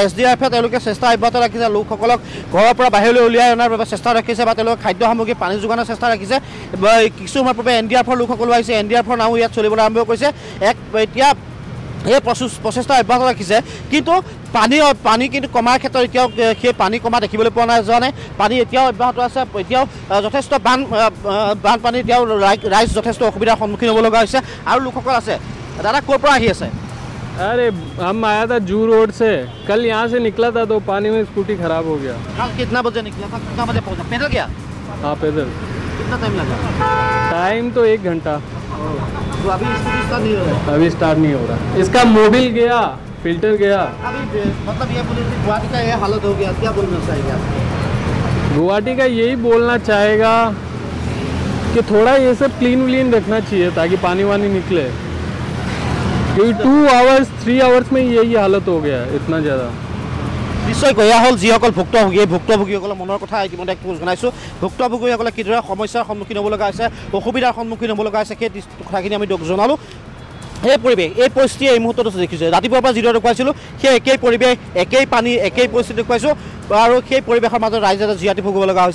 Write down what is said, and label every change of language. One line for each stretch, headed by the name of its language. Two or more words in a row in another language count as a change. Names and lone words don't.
Assamese: SDRFে তেওঁলোকে চেষ্টা অব্যাহত ৰাখিছে লোকসকলক ঘৰৰ পৰা বাহিৰলৈ উলিয়াই অনাৰ বাবে চেষ্টা ৰাখিছে বা তেওঁলোকে খাদ্য সামগ্ৰী পানী যোগানৰ চেষ্টা ৰাখিছে কিছু সময়ৰ পূৰ্বে NDRFৰ লোকসকলো আহিছে NDRFৰ নামো ইয়াত চলিবলৈ আৰম্ভ কৰিছে এতিয়া এই প্ৰচেষ্টা অব্যাহত ৰাখিছে কিন্তু পানী কিন্তু কমাৰ ক্ষেত্ৰত এতিয়াও সেই পানী কমা দেখিবলৈ পোৱা যোৱা নাই পানী এতিয়াও অব্যাহত আছে এতিয়াও যথেষ্ট বানপানী এতিয়াও ৰাইজ যথেষ্ট অসুবিধাৰ সন্মুখীন হ'ব লগা হৈছে আৰু লোকসকল আছে দাদা ক'ৰ পৰা আহি আছে
Hindi: अरे हम आया था जू रोड से कल यहाँ से निकला था तो पानी में स्कूटी खराब हो गया कल कितना बजे निकला था कितना बजे पहुँचा पैदल गया हाँ पैदल कितना टाइम लगा टाइम तो 1 घंटा तो अभी स्टार्ट नहीं हो रहा अभी स्टार्ट नहीं हो रहा इसका मोबिल गया फिल्टर गया अभी मतलब ये बोले गुवाहाटी का ये हालत हो गया क्या बोलना चाहिए आप गुवाहाटी का यही बोलना चाहेगा कि थोड़ा ये सब क्लीन व्लीन रखना चाहिए ताकि पानी वानी निकले, क्योंकि 2 आवर्स 3 आवर्स में यही हालत हो गया है इतना ज़्यादा।
Assamese: নিশ্চয়কৈ এয়া হ'ল যিসকল ভুক্তভোগী ভুক্তভোগীসকলৰ মনৰ কথা ইতিমধ্যে জনাইছোঁ। ভুক্তভোগীসকলে কিদৰে সমস্যাৰ সন্মুখীন হ'ব লগা হৈছে, অসুবিধাৰ সন্মুখীন হ'ব লগা হৈছে, সেই কথাখিনি আমি জনালোঁ। এই পৰিৱেশ এই পৰিস্থিতি এই মুহূৰ্তত দেখিছোঁ, ৰাতিপুৱাৰ পৰা যিদৰে দেখুৱাইছিলোঁ সেই একেই পৰিৱেশ একেই পানী একেই পৰিস্থিতি দেখুৱাইছোঁ আৰু সেই পৰিৱেশৰ মাজত ৰাইজে জীয়াতি ভুগিব লগা হৈছে।